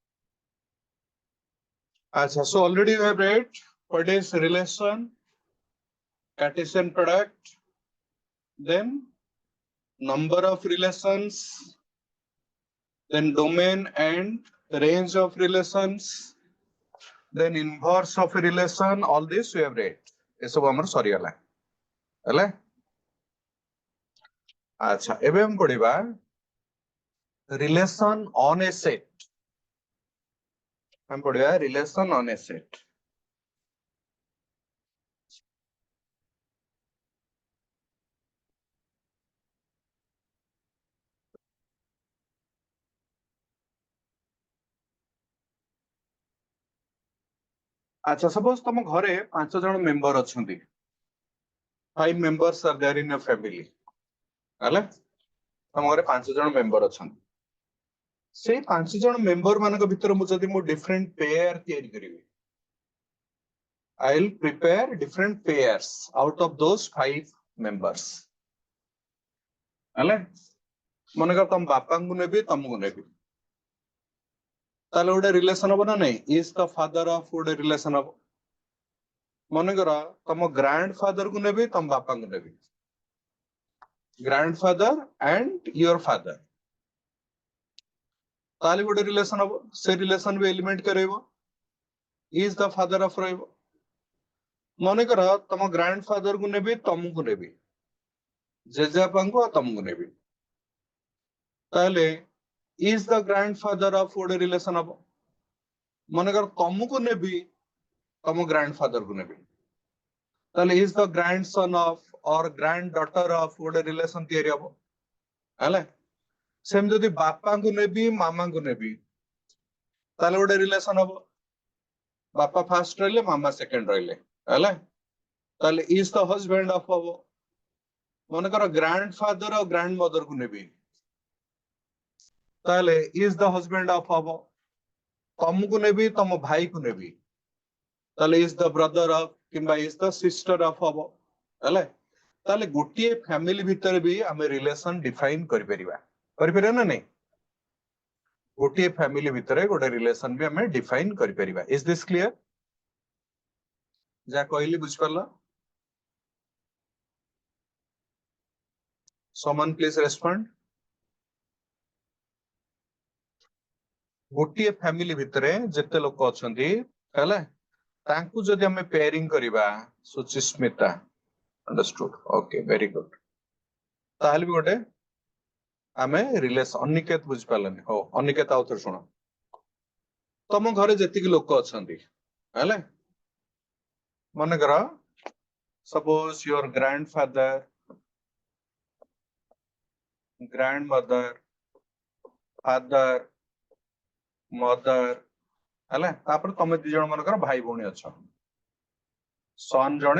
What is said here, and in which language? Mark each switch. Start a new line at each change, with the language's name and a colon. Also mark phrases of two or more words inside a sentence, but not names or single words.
English: Acha, so already you have read what is relation, Cartesian product, then number of relations, then domain and range of relations, then inverse of a relation. All this we have read. This is our sorry gala. Hele? Acha,
Odia: ଏବେ ଆମେ ପଢିବା
English: relation on a set.
Odia: ଆମେ ପଢିବା
English: relation on a set.
Odia: আচ্ছা suppose ତମ ଘରେ 5 ଜଣ member ଅଛନ୍ତି
English: 5 members are there in a family
Odia: ହେଲା ତମ ଘରେ 5 ଜଣ member ଅଛନ୍ତି ସେଇ 5 ଜଣ member ମାନଙ୍କ ଭିତରେ ମୁଁ ଯଦି ମୁଁ
English: different pair
Odia: ତିଆରି କରିବି
English: I'll prepare different pairs out of those 5 members
Odia: ହେଲା ମନେକର ତମ ବାପାଙ୍କୁ ନେବି ତମକୁ ନେବି ତାହେଲେ ଗୋଟେ ରିଲେସନ ହବ ନା ନାହିଁ
English: is the father of
Odia: ଗୋଟେ ରିଲେସନ ହବ ମନେକର ତମ grandfather କୁ ନେବି ତମ ବାପାଙ୍କୁ ନେବି
English: grandfather and your father
Odia: ତାହେଲେ ଗୋଟେ ରିଲେସନ ହବ ସେ ରିଲେସନ ବି ଏଲିମେଣ୍ଟ କରେଇବ
English: is the father of
Odia: ରହିବ ମନେକର ତମ grandfather କୁ ନେବି ତମକୁ ନେବି ଜେଜେବାପାଙ୍କୁ ଆଉ ତମକୁ ନେବି ତାହେଲେ
English: is the grandfather of
Odia: ଗୋଟେ ରିଲେସନ ହବ ମନେକର ତମକୁ ନେବି ତମ grandfather କୁ ନେବି ତାହେଲେ
English: is the grandson of or granddaughter of
Odia: ଗୋଟେ ରିଲେସନ ତିଆରି ହବ ହେଲା ସେମିତି ଯଦି ବାପାଙ୍କୁ ନେବି ମାମାଙ୍କୁ ନେବି ତାହେଲେ ଗୋଟେ ରିଲେସନ ହବ ବାପା ଫାର୍ଷ୍ଟ ରହିଲେ ମାମା ସେକେଣ୍ଡ ରହିଲେ ହେଲା ତାହେଲେ
English: is the husband of
Odia: ହବ ମନେକର grandfather ଆଉ grandmother କୁ ନେବି ତାହେଲେ
English: is the husband of
Odia: ହବ ତମକୁ ନେବି ତମ ଭାଇକୁ ନେବି ତାହେଲେ
English: is the brother of
Odia: କିମ୍ବା
English: is the sister of
Odia: ହବ ହେଲା ତାହେଲେ ଗୋଟିଏ ଫ୍ୟାମିଲି ଭିତରେ ବି ଆମେ ରିଲେସନ ଡିଫାଇନ କରିପାରିବା ନା ନାହିଁ ଗୋଟିଏ ଫ୍ୟାମିଲି ଭିତରେ ଗୋଟେ ରିଲେସନ ବି ଆମେ ଡିଫାଇନ କରିପାରିବା
English: is this clear
Odia: ଯାହା କହିଲି ବୁଝିପାରିଲ
English: someone please respond
Odia: ଗୋଟିଏ ଫ୍ୟାମିଲି ଭିତରେ ଯେତେ ଲୋକ ଅଛନ୍ତି ହେଲା ତାଙ୍କୁ ଯଦି ଆମେ ପେୟାରିଂ କରିବା ସୁଚିସ୍ମିତା
English: understood okay very good
Odia: ତାହେଲେ ବି ଗୋଟେ ଆମେ ରିଲେସନ ଅନିକେତ ବୁଝିପାରିଲନି ହଉ ଅନିକେତ ଆଉ ଥରେ ଶୁଣ ତମ ଘରେ ଯେତିକି ଲୋକ ଅଛନ୍ତି ହେଲା ମନେକର
English: suppose your grandfather grandmother father mother
Odia: ହେଲା ତାପରେ ତମେ ଦି ଜଣ ମନେକର ଭାଇ ଭଉଣୀ ଅଛ son ଜଣେ